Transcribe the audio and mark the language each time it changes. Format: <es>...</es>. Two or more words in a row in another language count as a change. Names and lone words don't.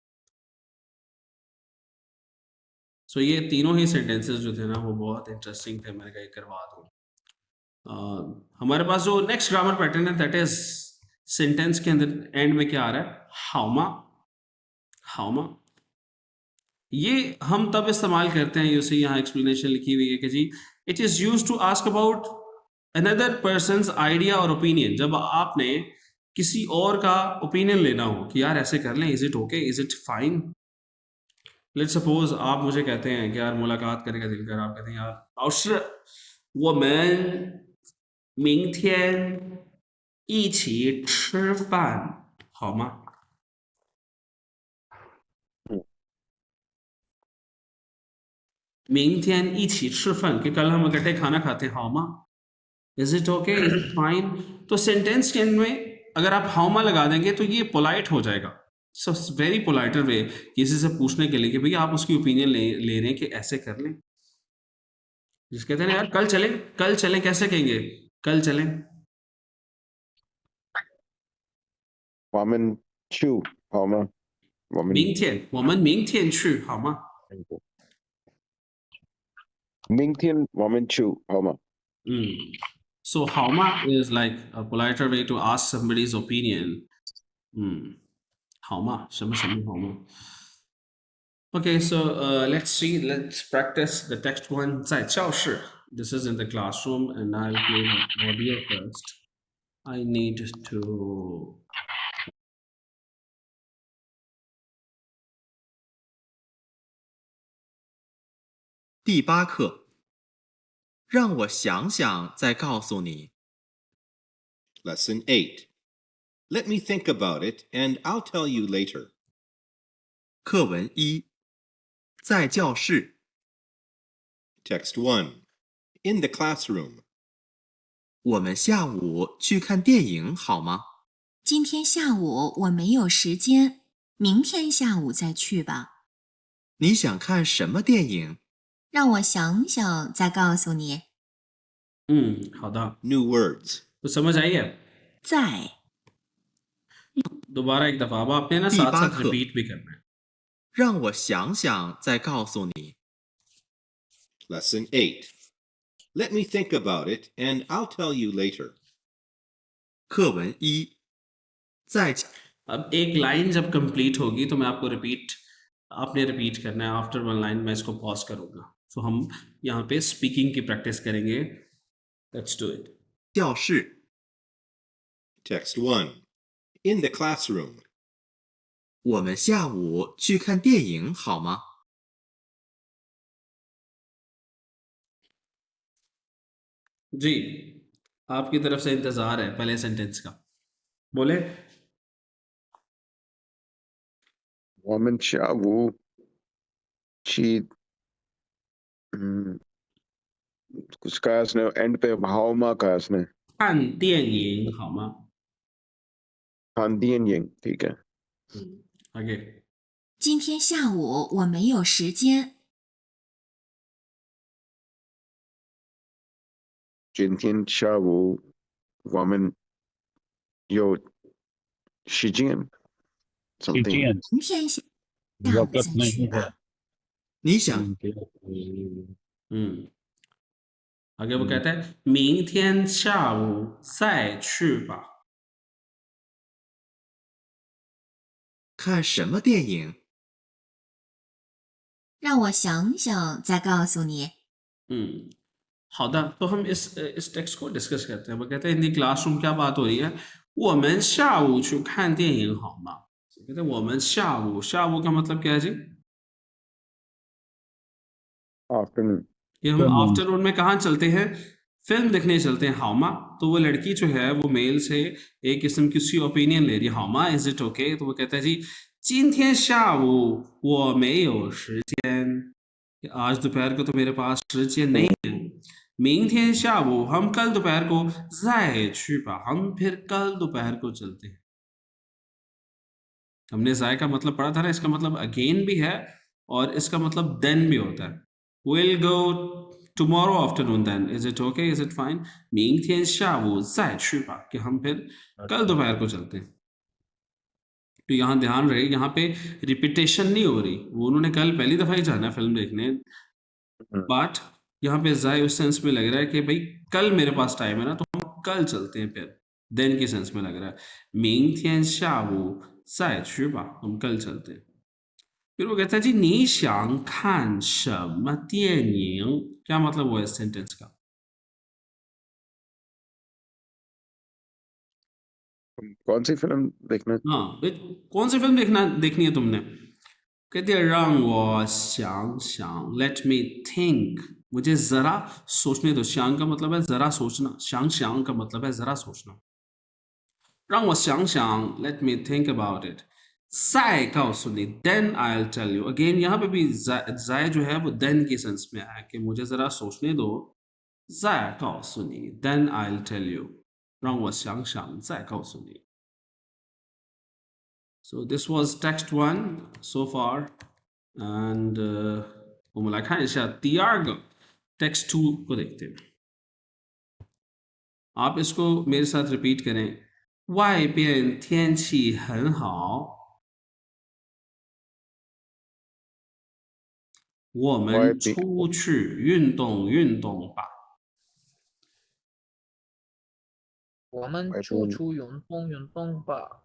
<hi>सो ये तीनों ही सेंटेंसेस जो थे ना वो बहुत इंटरेस्टिंग थे मैंने कहा करवा दूँ हमारे पास जो</hi> <en>next grammar pattern</en> <hi>है</hi> <en>that is</en> <hi>सेंटेंस के अंदर एंड में क्या आ रहा है</hi> <zh>好吗 好吗</zh> <hi>ये हम तब इस्तेमाल करते हैं जैसे यहाँ एक्सप्लेनेशन लिखी हुई है कि जी</hi> <en>it is use to ask about another person's idea</en> <hi>और ओपिनियन जब आपने किसी और का ओपिनियन लेना हो कि यार ऐसे कर लें</hi> <en>is it okay is it fine let's suppose</en> <hi>आप मुझे कहते हैं कि यार मुलाकात करने का दिल कर आप कहते हैं यार अवश्य वो मैं</hi> <zh>明天一起吃饭好吗明天一起吃饭</zh> <hi>कि कल हम इकट्ठे खाना खाते हैं हाउमा</hi> <en>is it okay is it fine</en> <hi>तो सेंटेंस के एंड में अगर आप हाउमा लगा देंगे तो ये पोलाइट हो जाएगा</hi> <en>so very politer way</en> <hi>किसी से पूछने के लिए कि भैया आप उसकी ओपिनियन ले रहे हैं कि ऐसे कर लें जिस कहते हैं ना यार कल चलें कैसे कहेंगे कल चलें</hi> <zh>我们去好吗？我们我们明天去好吗明天我们去好吗？</zh> <en>So hauma is like a politer way to ask somebody's opinion.</en> <zh>Hauma, 什么什么 hauma.</zh> <en>Okay, so let's practice the text one</en> <zh>在教室</zh> <en>This is in the classroom and I'll play the audio first. I need to</en> <zh>第8课，让我想想再告诉你。</zh> <en>Lesson 8. Let me think about it and I'll tell you later.</en> <zh>课文1，在教室。</zh> <en>Text 1. In the classroom.</en> <zh>我们下午去看电影好吗？今天下午我没有时间，明天下午再去吧。你想看什么电影？让我想想再告诉你。好的</zh> <en>New words.</en> <hi>तो समझ आई है</hi> <zh>在</zh> <hi>दोबारा एक दफा अब आपने ना</hi> <zh>第</zh> <hi>साथ</hi> <zh>8</zh> <hi>साथ</hi> <zh>课</zh> <hi>रिपीट भी करना है</hi> <zh>让我想想再告诉你。</zh> <en>Lesson 8. Let me think about it and I'll tell you later.</en> <zh>课文1，在</zh> <hi>अब एक लाइन जब कंप्लीट होगी तो मैं आपको आपने रिपीट करना है आफ्टर वन लाइन मैं इसको पॉज करूंगा तो हम यहाँ पे स्पीकिंग की प्रैक्टिस करेंगे लेट्स डू इट</hi> <zh>教室。</zh> <en>Text 1. In the classroom.</en> <zh>我们下午去看电影好吗？</zh> <hi>जी, आपकी तरफ से इंतजार है पहले सेंटेंस का। बोले</hi> <zh>我们下午去</zh> <hi>कुछ कहा उसने एंड पे हाउ मा कहा उसने</hi> <zh>看电影好吗？</zh> <hi>हाँ</hi> <zh>电影</zh> <hi>ठीक है आगे</hi> <zh>今天下午我没有时间。今天下午我们有时间 something 明天下午</zh> <hi>वक्त</hi> <zh>再去</zh> <hi>नहीं</hi> <zh>吧</zh> <hi>है</hi> <zh>你想</zh> <hi>आगे वो कहता है</hi> <zh>明天下午再去吧。看什么电影？让我想想再告诉你。</zh> <hi>好的，तो हम इस टेक्स्ट को डिस्कस करते हैं। वो कहते हैं</hi> <en>in the classroom</en> <hi>क्या बात हो रही है</hi> <zh>我们下午去看电影好吗</zh> <hi>कहते हैं</hi> <zh>我们下午</zh> <hi>का मतलब क्या है जी</hi> <en>आफ्टरनून</en> <hi>कि हम आफ्टरनून में कहाँ चलते हैं फिल्म देखने चलते हैं हाउमा तो वो लड़की जो है वो मेल से एक किस्म की उसकी ओपिनियन ले रही है हाउमा</hi> <en>is it okay</en> <hi>तो वो कहता है जी</hi> <zh>今天下午我没有时间</zh> <hi>आज दोपहर को तो मेरे पास 时间 नहीं है</hi> <zh>明天下午</zh> <hi>हम कल दोपहर को</hi> <zh>再去吧</zh> <hi>हम फिर कल दोपहर को चलते हैं हमने जाय का मतलब पढ़ा था ना इसका मतलब अगेन भी है और इसका मतलब देन भी होता है</hi> <en>we'll go tomorrow afternoon then is it okay is it fine</en> <hi>明</hi> <zh>天下午再去吧</zh> <hi>कि हम फिर कल दोपहर को चलते हैं तो यहाँ ध्यान रहे यहाँ पे रिपीटेशन नहीं हो रही वो उन्होंने कल पहली दफा ही जाना है फिल्म देखने बट यहाँ पे जाय उस सेंस में लग रहा है कि भाई कल मेरे पास टाइम है ना तो हम कल चलते हैं फिर देन के सेंस में लग रहा है</hi> <zh>明天下午再去吧</zh> <hi>हम कल चलते हैं फिर वो कहता है जी</hi> <zh>你想看什么电影</zh> <hi>क्या मतलब हुआ इस सेंटेंस का कौन सी फिल्म देखना हाँ कौन सी फिल्म देखनी है तुमने कहते हैं</hi> <zh>让我想想</zh> <en>let me think</en> <hi>मुझे जरा सोचने दो 想 का मतलब है जरा सोचना 想想 का मतलब है जरा सोचना</hi> <zh>让我想想</zh> <en>let me think about it</en> <zh>再告诉你</zh> <en>then I'll tell you again</en> <hi>यहाँ पे भी जाय जो है वो then के सेंस में आया कि मुझे जरा सोचने दो</hi> <zh>再告诉你</zh> <en>then I'll tell you</en> <zh>让我想想再告诉你</zh> <en>So this was text 1 so far and</en> <zh>我们来看一下第二个 text 2</zh> <hi>को देखते हैं आप इसको मेरे साथ रिपीट करें</hi> <zh>外边天气很好我们出去运动运动吧我们出去运动运动吧。</zh>